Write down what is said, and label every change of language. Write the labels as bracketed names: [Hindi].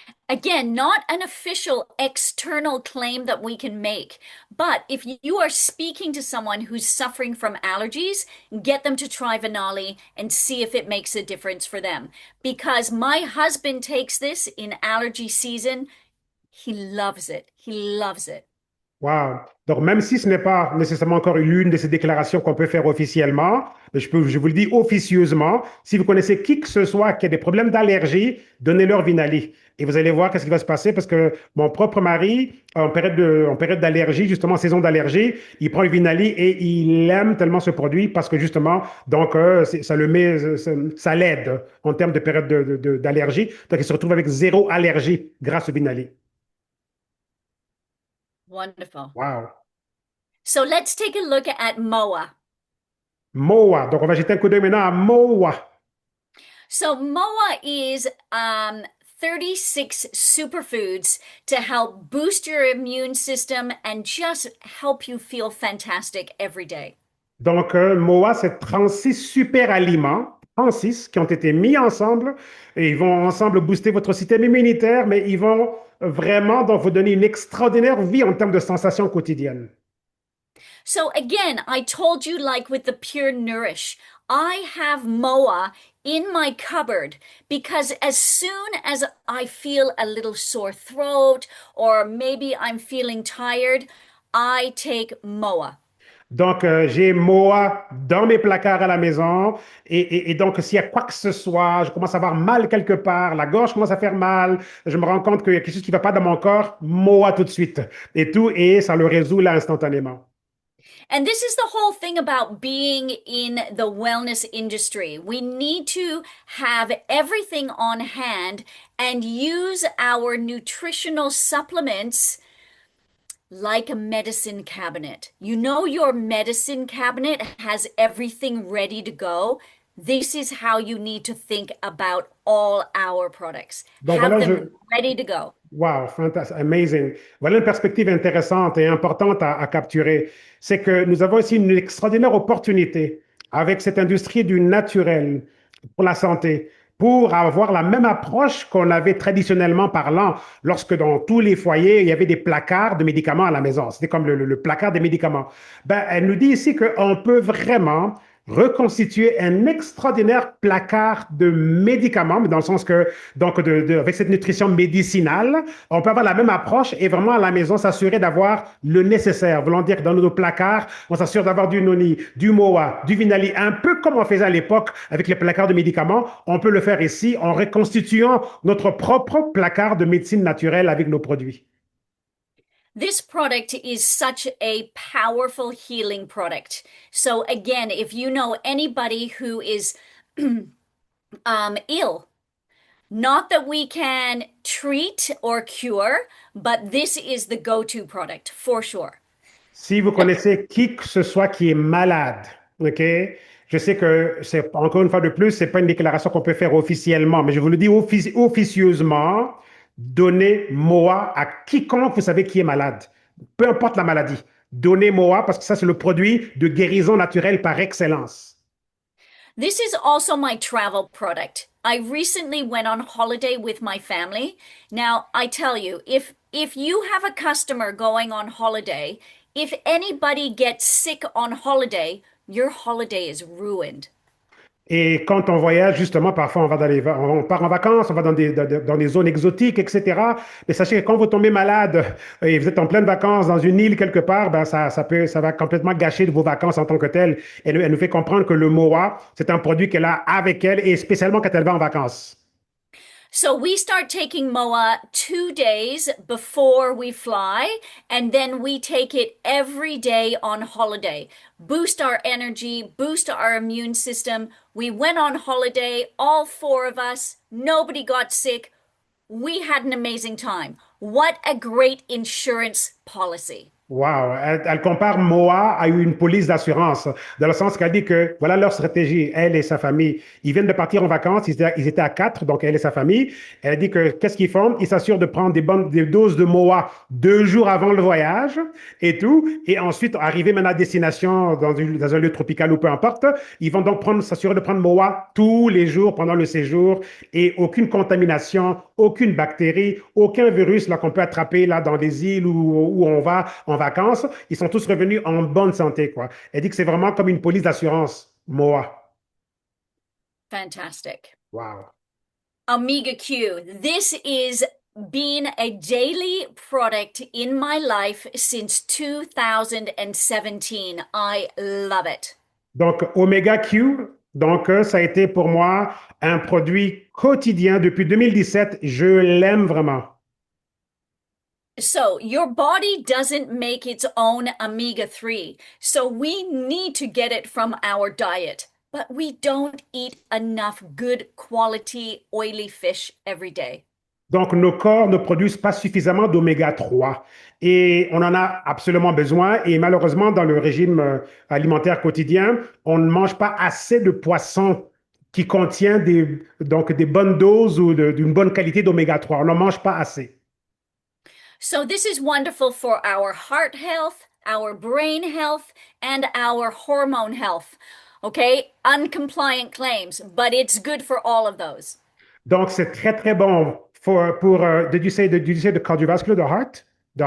[English] Again, not an official external claim that we can make, but if you are speaking to someone who's suffering from allergies, get them to try Vinali and see if it makes a difference for them. Because my husband takes this in allergy season. He loves it. He loves it. Wow. [French] Donc, même si ce n'est pas nécessairement encore l'une de ces déclarations qu'on peut faire officiellement, mais je vous le dis officieusement, si vous connaissez qui que ce soit qui a des problèmes d'allergie, donnez-leur Vinali. Et vous allez voir qu'est-ce qui va se passer parce que mon propre mari, en période d'allergie, justement, en saison d'allergie, il prend le Vinali et il aime tellement ce produit parce que justement, donc, ça le met, ça l'aide en termes de période d'allergie. Donc, il se retrouve avec zéro allergie grâce au Vinali. [English] Wonderful. Wow. So let's take a look at MOA. MOA. [French] Donc, on va jeter un coup d'œil maintenant à MOA. [English] So MOA is 36 superfoods to help boost your immune system and just help you feel fantastic every day. [French] Donc, MOA, c'est 36 super aliments, 36, qui ont été mis ensemble et ils vont ensemble booster votre système immunitaire, mais ils vont vraiment donc, vous donner une extraordinaire vie en termes de sensations quotidiennes. [English] So again, I told you like with the Pure Nourish, I have MOA in my cupboard because as soon as I feel a little sore throat or maybe I'm feeling tired, I take MOA. [French] Donc, j'ai MOA dans mes placards à la maison et donc, s'il y a quoi que ce soit, je commence à avoir mal quelque part, la gorge commence à faire mal, je me rends compte qu'il y a quelque chose qui ne va pas dans mon corps, MOA tout de suite et tout, et ça le résout là instantanément. [English] And this is the whole thing about being in the wellness industry. We need to have everything on hand and use our nutritional supplements like a medicine cabinet. You know, your medicine cabinet has everything ready to go. this is how you need to think about all our products. [French] Donc [English] Have [French] voilà, [English] them ready to go. wow, fantastique, amazing. [French] Voilà une perspective intéressante et importante à capturer. C'est que nous avons ici une extraordinaire opportunité avec cette industrie du naturel pour la santé, pour avoir la même approche qu'on avait traditionnellement parlant lorsque dans tous les foyers, il y avait des placards de médicaments à la maison. C'était comme le placard des médicaments. Ben, elle nous dit ici qu'on peut vraiment reconstituer un extraordinaire placard de médicaments, mais dans le sens que, donc, avec cette nutrition médicinale, on peut avoir la même approche et vraiment à la maison s'assurer d'avoir le nécessaire. Voulant dire que dans nos placards, on s'assure d'avoir du noni, du moa, du vinali, un peu comme on faisait à l'époque avec les placards de médicaments. On peut le faire ici en reconstituant notre propre placard de médecine naturelle avec nos produits. [English] This product is such a powerful healing product. So, again, if you know anybody who is ill, not that we can treat or cure, but this is the go-to product for sure. [French] Si vous connaissez qui que ce soit qui est malade, OK? Je sais que c'est encore une fois de plus, c'est pas une déclaration qu'on peut faire officiellement, mais je vous le dis officieusement, donnez MOA à quiconque vous savez qui est malade, peu importe la maladie. Donnez MOA parce que ça, c'est le produit de guérison naturelle par excellence. [English] This is also my travel product. I recently went on holiday with my family. Now, I tell you, if you have a customer going on holiday, if anybody gets sick on holiday, your holiday is ruined. [French] Et quand on voyage, justement, parfois on va on part en vacances, on va dans des zones exotiques, etc. Mais sachez que quand vous tombez malade et vous êtes en pleine vacances dans une île quelque part, ben ça va complètement gâcher vos vacances en tant que telles. Elle nous fait comprendre que le MOA, c'est un produit qu'elle a avec elle et spécialement quand elle va en vacances. [English] So we start taking MOA 2 days before we fly, and then we take it every day on holiday. Boost our energy, boost our immune system. We went on holiday, all four of us. Nobody got sick. We had an amazing time. What a great insurance policy. [French] Wow, elle compare MOA à une police d'assurance, dans le sens qu'elle dit que voilà leur stratégie, elle et sa famille. Ils viennent de partir en vacances, ils étaient à quatre, donc elle et sa famille. Elle dit que qu'est-ce qu'ils font? Ils s'assurent de prendre des doses de MOA 2 jours avant le voyage et tout. Et ensuite, arriver maintenant à destination dans un lieu tropical ou peu importe, ils vont donc s'assurer de prendre MOA tous les jours pendant le séjour et aucune contamination, aucune bactérie, aucun virus là qu'on peut attraper là dans des îles où on va en vacances, ils sont tous revenus en bonne santé, quoi. Elle dit que c'est vraiment comme une police d'assurance, MOA. [English] Fantastic. Wow. Omega Q. This is been a daily product in my life since 2017. I love it. [French] Donc, Omega Q, donc ça a été pour moi un produit quotidien depuis 2017. Je l'aime vraiment. [English] So, your body doesn't make its own omega-3. So, we need to get it from our diet. But we don't eat enough good quality oily fish every day. [French] Donc, nos corps ne produisent pas suffisamment d'oméga 3 et on en a absolument besoin. Et malheureusement, dans le régime alimentaire quotidien, on ne mange pas assez de poissons qui contient donc des bonnes doses ou d'une bonne qualité d'oméga 3. On n'en mange pas assez. [English] So, this is wonderful for our heart health, our brain health, and our hormone health. Okay, uncompliant claims, but it's good for all of those. [French] Donc, c'est très, très bon pour [English] did you say the cardiovascular, the